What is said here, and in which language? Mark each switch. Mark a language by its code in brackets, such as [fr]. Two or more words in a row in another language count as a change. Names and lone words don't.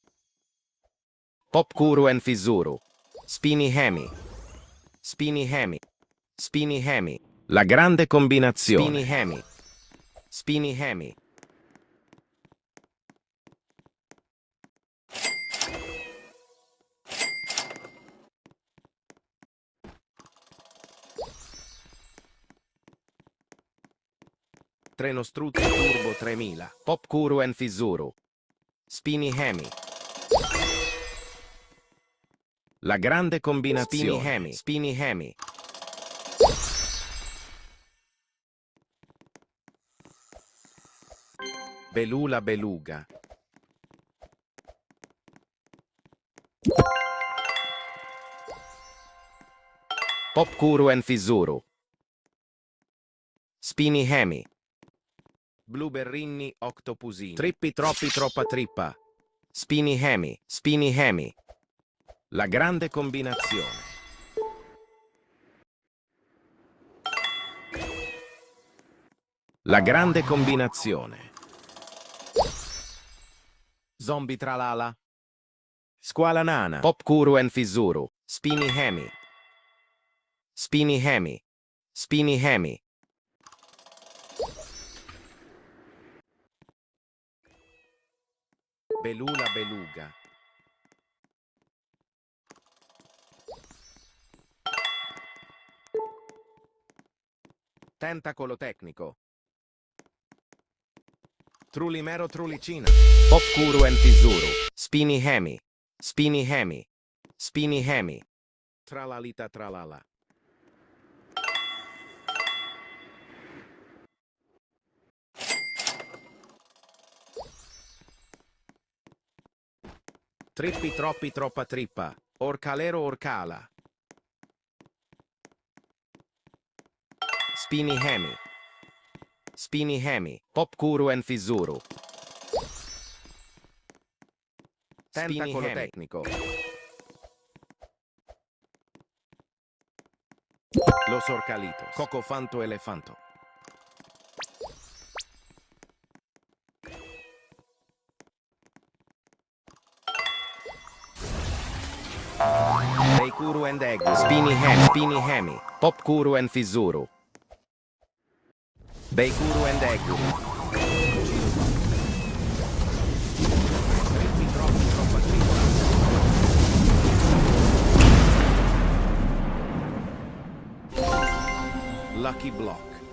[it] Popcuru and FIZZURU. Spini Hemi. Spini Hemi. Spini Hemi. La grande combinazione. Spini Hemi. Spini Hemi. Treno Struzzo Turbo 3000. Popcuru and FIZZURU. Spini Hemi. La grande combinazione. Spini Hemi. Spini Hemi. Belula Beluga. Popcuru and FIZZURU. Spini Hemi. Blueberrini Octopusini. Trippi troppi troppa trippa. Spini Hemi. Spini Hemi. La grande combinazione. La grande combinazione. Zombie Tralala. Squala Nana. Popcuru and FIZZURU. Spini Hemi. Spini Hemi. Spini Hemi. Belula Beluga. Tentacolo tecnico. Trulimero Trulicina. Popcuru and FIZZURU. Spini Hemi. Spini Hemi. Spini Hemi. Tralalita tralala. Trippi troppi troppa trippa. Orcalero orcala. Spini Hemi. Spini Hemi. Popcuru and FIZZURU. Tentacolo tecnico. Los Orcalitos. Cocofanto Elefanto. Beikuru and Egg. Spini Hemi. Spini Hemi. Popcuru and FIZZURU. Beikuru and Egg. Lucky Block.